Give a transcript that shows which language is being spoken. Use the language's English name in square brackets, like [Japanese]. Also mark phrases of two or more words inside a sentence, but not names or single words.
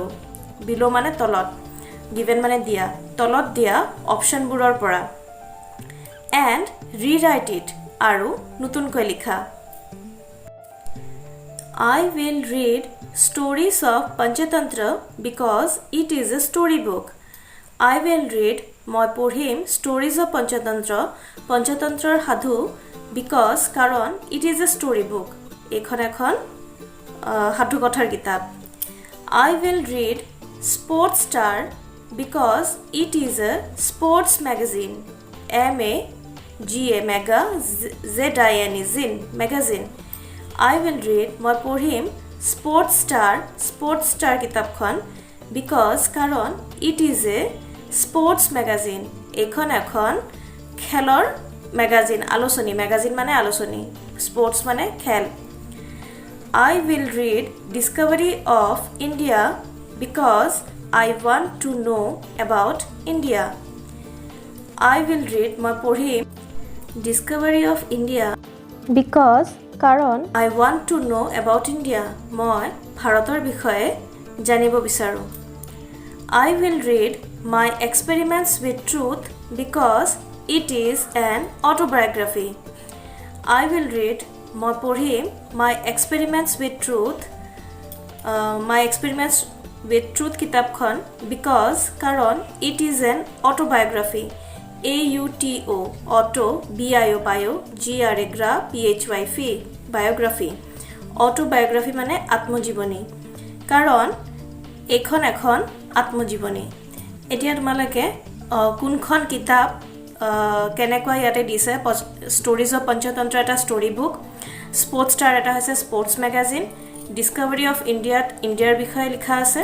[Assamese] Below মানে তলত, given মানে দিয়া, তলত দিয়া অপশনবোৰৰ পৰা, [English] and rewrite it, [Assamese] আৰু নতুনকৈ লিখা. [English] I will read stories of Panchatantra because it is a storybook. I will read, [Assamese] মই পঢ়িম, [English] stories of Panchatantra, [Assamese] পঞ্চতন্ত্ৰৰ সাধু, [English] because, কাৰণ, it is a storybook, [Assamese] এইখন এখন সাধু কথাৰ কিতাপ. [English] I will read Sports Star because it is a sports magazine, MAGA, ZINE, zin, magazine. I will read, [Assamese] মই পঢ়িম, [English] Sports Star কিতাপখন, because, কাৰণ, it is a sports magazine, [Assamese] এইখন এখন খেলৰ magazine, আলোচনী, magazine মানে আলোচনী, sports মানে খেল. [English] I will read Discovery of India because I want to know about India. I will read, [Assamese] মই পঢ়িম, [English] Discovery of India because, কাৰণ, I want to know about India, [Assamese] মই ভাৰতৰ বিষয়ে জানিব বিচাৰোঁ. [English] I will read My Experiments with Truth because it is an autobiography. I will read, [Assamese] মই পঢ়িম, [English] My Experiments with Truth, My Experiments with Truth কিতাপখন, because, কাৰণ, it is an autobiography, AUTO, auto, BIO, bio, GRA, gra, PHY, biography. [Assamese] Autobiography মানে আত্মজীৱনী, কাৰণ এইখন এখন আত্মজীৱনী. এতিয়া তোমালোকে কোনখন কিতাপ কেনেকুৱা ইয়াতে দিছে. ষ্টৰিজ অফ পঞ্চতন্ত্ৰ এটা [English] story book, [Assamese] স্পৰ্টছ ষ্টাৰ এটা হৈছে [English] sports magazine, [Assamese] ডিস্কভাৰী অফ ইণ্ডিয়াৰ বিষয়ে লিখা আছে.